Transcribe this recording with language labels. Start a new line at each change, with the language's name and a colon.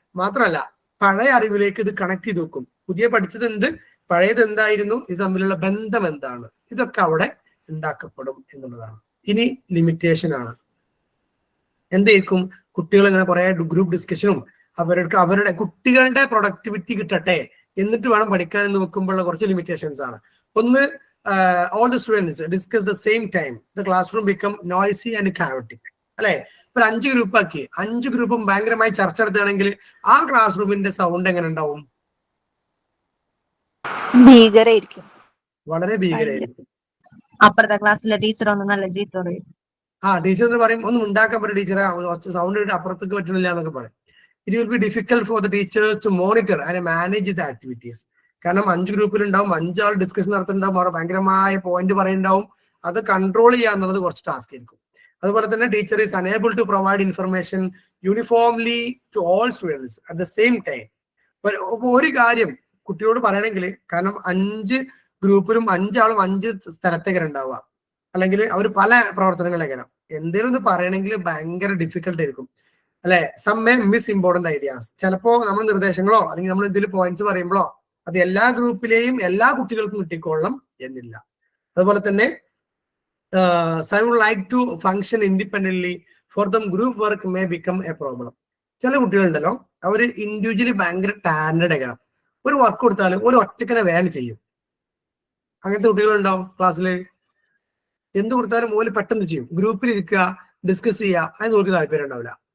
Malayalam: മാത്രമല്ല പഴയ അറിവിലേക്ക് ഇത് കണക്ട് ചെയ്ത് വെക്കും. പുതിയ പഠിച്ചത് എന്ത്, പഴയത് എന്തായിരുന്നു, ഇത് തമ്മിലുള്ള ബന്ധം എന്താണ്, ഇതൊക്കെ അവിടെ ഉണ്ടാക്കപ്പെടും എന്നുള്ളതാണ്. ഇനി ലിമിറ്റേഷൻ ആണ്. എന്തായിരിക്കും? കുട്ടികൾ ഇങ്ങനെ കുറെ ഗ്രൂപ്പ് ഡിസ്കഷനും അവരുടെ കുട്ടികളുടെ പ്രൊഡക്ടിവിറ്റി കിട്ടട്ടെ എന്നിട്ട് വേണം പഠിക്കാൻ എന്ന് വെക്കുമ്പോഴുള്ള കുറച്ച് ലിമിറ്റേഷൻസ് ആണ്.
English: ഒന്ന്, all the students discuss the same time, the classroom become noisy and chaotic.
Malayalam: അല്ലെ? ഇപ്പൊ 5 ഗ്രൂപ്പ് ആക്കി, 5 ഗ്രൂപ്പും ഭയങ്കരമായി ചർച്ച നടത്തുകയാണെങ്കിൽ ആ ക്ലാസ് റൂമിന്റെ സൗണ്ട് എങ്ങനെ ഉണ്ടാവും? ഭീകരായിരിക്കും, വളരെ ഭീകരായിരിക്കും. അപ്പുറത്തെ ക്ലാസ്സിലെ ടീച്ചർ ഒന്ന് നല്ല ചീത്ത പറയും. ടീച്ചർ എന്ന് പറയും, ഒന്നും ഉണ്ടാക്കാൻ പറ്റും ടീച്ചറെ, സൗണ്ട് ഇട്ട് അപ്പുറത്തേക്ക് പറ്റുന്നില്ല എന്നൊക്കെ പറയും.
English: It will be difficult for the teachers to monitor and manage the activities.
Malayalam: കാരണം 5 ഗ്രൂപ്പിൽ ഉണ്ടാവും, 5 ആൾ ഡിസ്കഷൻ നടത്തുന്നുണ്ടാവും, അവിടെ ഭയങ്കരമായ പോയിന്റ് പറയുന്നുണ്ടാവും. അത് കൺട്രോൾ ചെയ്യാന്നുള്ളത് കുറച്ച് ടാസ്ക് ആയിരിക്കും. അതുപോലെ തന്നെ
English: Teacher is unable to provide information uniformly to all students at the same time.
Malayalam: ഒരു കാര്യം കുട്ടിയോട് പറയണമെങ്കിൽ, കാരണം 5 ഗ്രൂപ്പിലും 5 ആളും 5 സ്ഥലത്തേക്ക് ഉണ്ടാവുക, അല്ലെങ്കിൽ അവർ പല പ്രവർത്തനങ്ങളിലേക്കാണ്. എന്തെങ്കിലും ഒന്ന് പറയണമെങ്കിൽ ഭയങ്കര ഡിഫിക്കൽട്ട് ആയിരിക്കും അല്ലെ.
English: Some may miss important ideas.
Malayalam: ചിലപ്പോ നമ്മൾ നിർദ്ദേശങ്ങളോ അല്ലെങ്കിൽ നമ്മൾ എന്തെങ്കിലും പോയിന്റ്സ് പറയുമ്പോഴോ അത് എല്ലാ ഗ്രൂപ്പിലെയും എല്ലാ കുട്ടികൾക്കും കിട്ടിക്കൊള്ളണം എന്നില്ല. അതുപോലെ തന്നെ
English: I would like to function independently. For them, group work may become a problem.
Malayalam: ചില കുട്ടികളുണ്ടല്ലോ, അവർ ഇൻഡിവിജ്വലി ഭയങ്കര ടാലന്റഡ് ആയിരിക്കണം. ഒരു വർക്ക് കൊടുത്താലും ഒരു ഒറ്റക്കനെ വേണം ചെയ്യും. അങ്ങനത്തെ കുട്ടികളുണ്ടാവും ക്ലാസ്സിൽ. എന്ത് കൊടുത്താലും ഓല് പെട്ടെന്ന് ചെയ്യും. ഗ്രൂപ്പിൽ ഇരിക്കുക, ഡിസ്കസ് ചെയ്യുക, അതിന് നമുക്ക് താല്പര്യം ഉണ്ടാവില്ല.